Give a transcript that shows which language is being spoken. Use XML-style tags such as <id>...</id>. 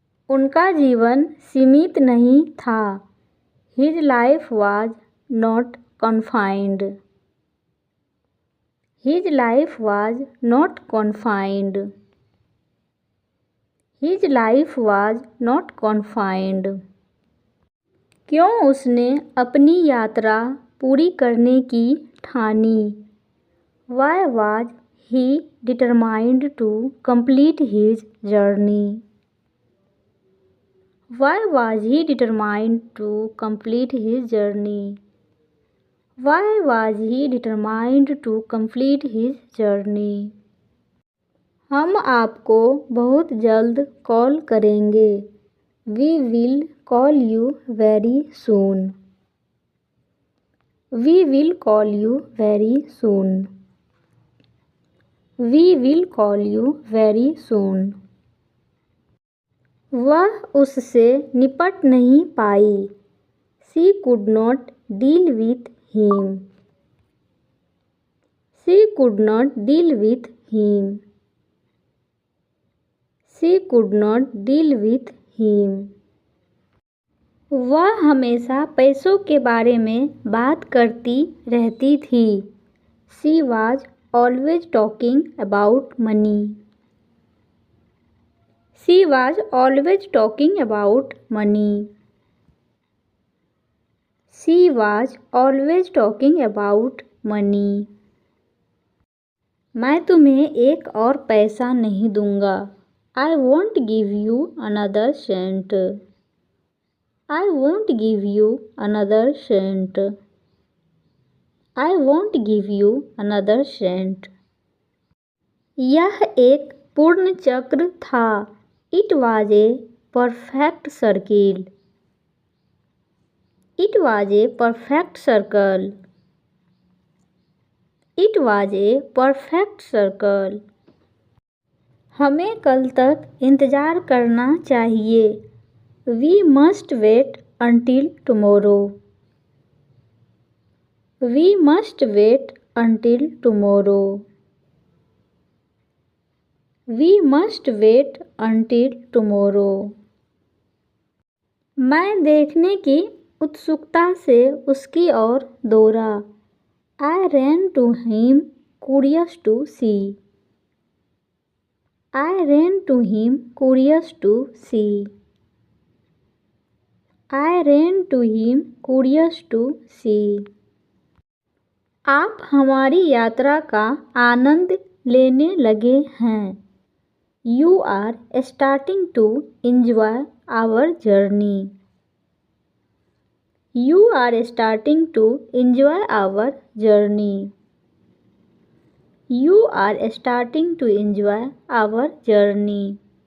<hi>उनका जीवन सीमित नहीं था.</hi> <en>His life was not confined. His life was not confined. His life was not confined.</en> <hi>क्यों उसने अपनी यात्रा पूरी करने की ठानी?</hi> <en>Why was he determined to complete his journey? Why was he determined to complete his journey? Why was he determined to complete his journey?</en> <hi>हम आपको बहुत जल्द कॉल करेंगे.</hi> <en>We will call you very soon. We will call you very soon. We will call you very soon.</en> <hi>वह उससे निपट नहीं पाई.</hi> <en>She could not deal with him. She could not deal with him. She could not deal with him.</en> <hi>वह हमेशा पैसों के बारे में बात करती रहती थी.</hi> <en>She was always talking about money. She was always talking about money. She was always talking about money.</en> <hi>मैं तुम्हें एक और पैसा नहीं दूंगा.</hi> <en>I won't give you another cent. I won't give you another cent. I won't give you another cent.</en> <hi>यह एक पूर्ण चक्र था.</hi> <en>It was a perfect circle. It was a perfect circle. It was a perfect circle.</en> <hi>हमें कल तक इंतज़ार करना चाहिए.</hi> <en>We must wait until tomorrow. We must wait until tomorrow. We must wait until tomorrow.</en> <hi>मैं देखने की उत्सुकता से उसकी ओर दौड़ा।</hi> <en>I ran to him, curious to see. I ran to him, curious to see. I ran to him, curious to see.</en> <hi>आप हमारी यात्रा का आनंद लेने लगे हैं।</hi> <en>You are starting to enjoy our journey. You are starting to enjoy our journey. You are starting to enjoy our journey.</en>